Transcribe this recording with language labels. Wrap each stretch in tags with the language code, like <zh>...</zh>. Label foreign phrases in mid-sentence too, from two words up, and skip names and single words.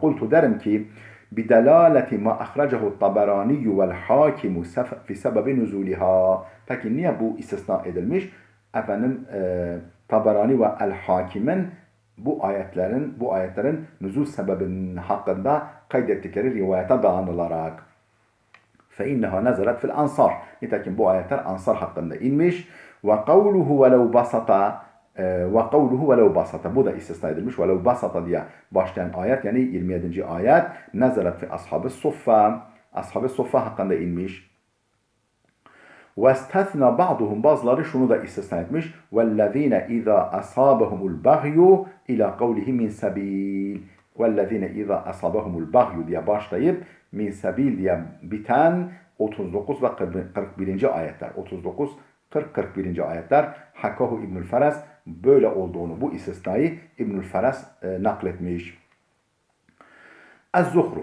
<ar>Kultu</ar> <tr>derim ki</tr> <ar>بدلالة ما أخرجه الطبراني والحاكم في سبب نزولها.</ar> <tr>Peki niye bu istisna edilmiş? Efendim Taberani ve El-Hakim'in bu ayetlerin nüzul sebebinin hakkında kaydettikleri rivayete dayanılarak.</tr> <ar>فَاِنَّهَا نَزَلَتْ فِي الْاَنْصَارِ.</ar> <tr>Nitekim bu ayetler Ansar hakkında inmiş.</tr> <ar>وَقَوْلُهُ وَلَوْ بَسَطَ.</ar> <tr>Bu da istisna edilmiş.</tr> <ar>وَلَوْ بَسَطَ</ar> <tr>diye başlayan ayet yani 27. ayet.</tr> <ar>نَزَلَتْ فِي أَصْحَابِ الصُّفَّةِ.</ar> <tr>Ashab-ı Suffa hakkında inmiş.</tr> <ar>وَاسْتَثْنَا بَعْضُهُم</ar> <tr>bazıları şunu da istisna etmiş.</tr> <ar>وَالَّذ۪ينَ اِذَا أَصَابَهُمُ الْبَغْيُ اِلَى قَوْلِهِ مِنْ سَب۪يلٍ وَالَّذ۪ينَ اِذَا أَصَابَهُمُ الْبَغْيُ</ar> <tr>diye başlayıp</tr> <ar>من سبيل</ar> <tr>diye biten 39 ve 41. ayetler. 39, 40, 41. ayetler.</tr> <ar>حكاه ابن الفرس</ar> <tr>böyle olduğunu, bu istisnayı İbnül Feras nakletmiş. Ez-Zuhruf.</tr>